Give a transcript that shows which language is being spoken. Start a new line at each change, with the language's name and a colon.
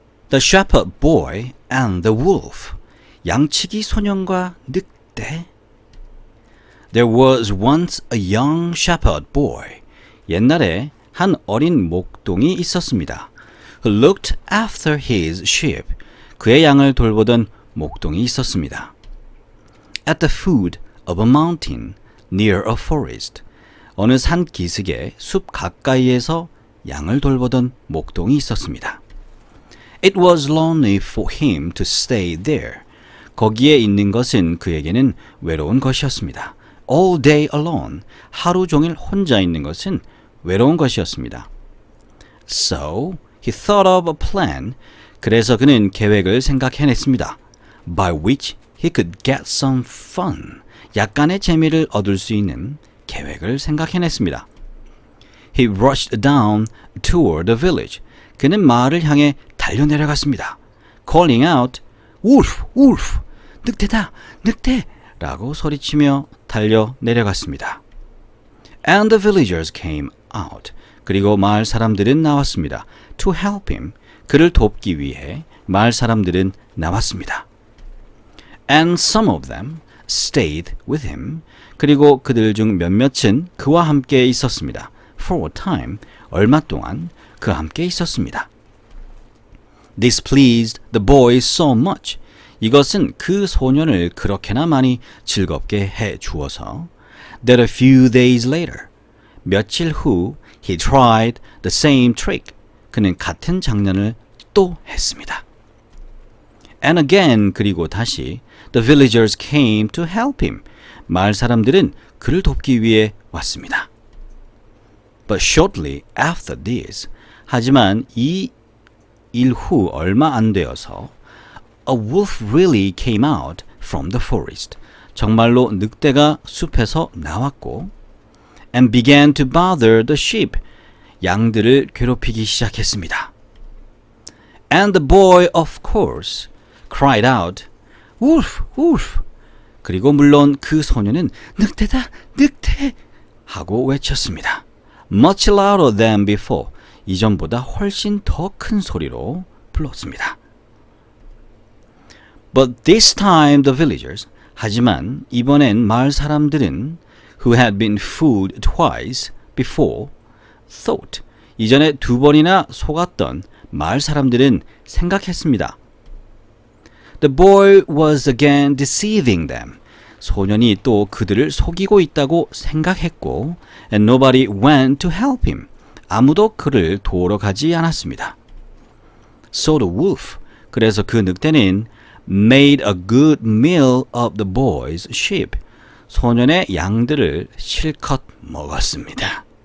English: The shepherd boy and the wolf.
Korean: 양치기 소년과 늑대.
English: There was once a young shepherd boy.
Korean: 옛날에 한 어린 목동이 있었습니다.
English: Who looked after his sheep.
Korean: 그의 양을 돌보던 목동이 있었습니다.
English: At the foot of a mountain near a forest.
Korean: 어느 산 기슭의 숲 가까이에서 양을 돌보던 목동이 있었습니다.
English: It was lonely for him to stay there.
Korean: 거기에 있는 것은 그에게는 외로운 것이었습니다.
English: All day alone.
Korean: 하루 종일 혼자 있는 것은 외로운 것이었습니다.
English: So he thought of a plan.
Korean: 그래서 그는 계획을 생각해냈습니다.
English: By which he could get some fun.
Korean: 약간의 재미를 얻을 수 있는 계획을 생각해냈습니다.
English: He rushed down toward the village.
Korean: 그는 마을을 향해 달려내려갔습니다.
English: Calling out, Wolf, Wolf!
Korean: 늑대다, 늑대! 라고 소리치며 달려내려갔습니다.
English: And the villagers came out.
Korean: 그리고 마을 사람들은 나왔습니다.
English: To help him.
Korean: 그를 돕기 위해 마을 사람들은 나왔습니다.
English: And some of them stayed with him.
Korean: 그리고 그들 중 몇몇은 그와 함께 있었습니다.
English: For a time,
Korean: 얼마 동안 그와 함께 있었습니다.
English: This pleased the boy so much.
Korean: 이것은 그 소년을 그렇게나 많이 즐겁게 해 주어서
English: that a few days later,
Korean: 며칠 후
English: he tried the same trick.
Korean: 그는 같은 장난을 또 했습니다.
English: And again,
Korean: 그리고 다시
English: the villagers came to help him.
Korean: 마을 사람들은 그를 돕기 위해 왔습니다.
English: But shortly after this,
Korean: 하지만 이 일 후 얼마 안 되어서
English: a wolf really came out from the forest.
Korean: 정말로 늑대가 숲에서 나왔고
English: and began to bother the sheep.
Korean: 양들을 괴롭히기 시작했습니다.
English: And the boy, of course, cried out, Wolf, wolf!
Korean: 그리고 물론 그 소년은 늑대다, 늑대! 하고 외쳤습니다.
English: Much louder than before.
Korean: 이전보다 훨씬 더 큰 소리로 불렀습니다.
English: But this time the villagers,
Korean: 하지만 이번엔 마을 사람들은
English: who had been fooled twice before thought,
Korean: 이전에 두 번이나 속았던 마을 사람들은 생각했습니다.
English: The boy was again deceiving them.
Korean: 소년이 또 그들을 속이고 있다고 생각했고
English: and nobody went to help him.
Korean: 아무도 그를 도우러 가지 않았습니다.
English: So the wolf,
Korean: 그래서 그 늑대는
English: made a good meal of the boy's sheep.
Korean: 소년의 양들을 실컷 먹었습니다.